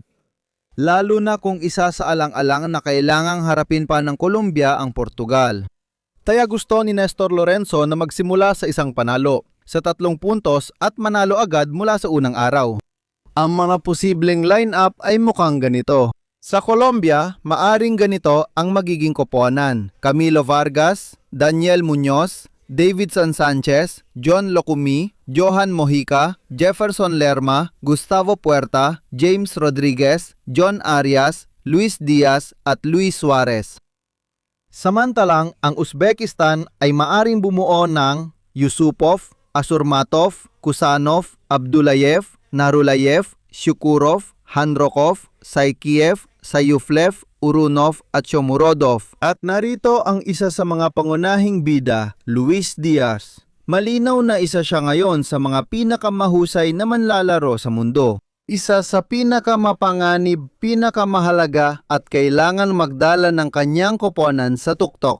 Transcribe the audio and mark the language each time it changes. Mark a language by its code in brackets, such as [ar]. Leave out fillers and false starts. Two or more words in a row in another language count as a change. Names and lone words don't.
[tl] Lalo na kung isa sa alang-alang na kailangang harapin pa ng Colombia ang Portugal. Kaya gusto ni Nestor Lorenzo na magsimula sa isang panalo, sa 3 puntos at manalo agad mula sa unang araw. Ang mga posibleng line-up ay mukhang ganito. Sa Colombia, maaring ganito ang magiging koponan. Camilo Vargas, Daniel Muñoz, Davidson Sanchez, John Locumi, Johan Mojica, Jefferson Lerma, Gustavo Puerta, James Rodriguez, John Arias, Luis Diaz at Luis Suarez. Samantalang, ang Uzbekistan ay maaring bumuo ng Yusupov, Asurmatov, Kusanov, Abdulayev, Narulayev, Shukurov, Handrokov, Saikiev, Sayuflev, Urunov at Shomurodov. At narito ang isa sa mga pangunahing bida, Luis Diaz. Malinaw na isa siya ngayon sa mga pinakamahusay na manlalaro sa mundo. Isa sa pinakamapanganib, pinakamahalaga at kailangan magdala ng kanyang koponan sa tuktok.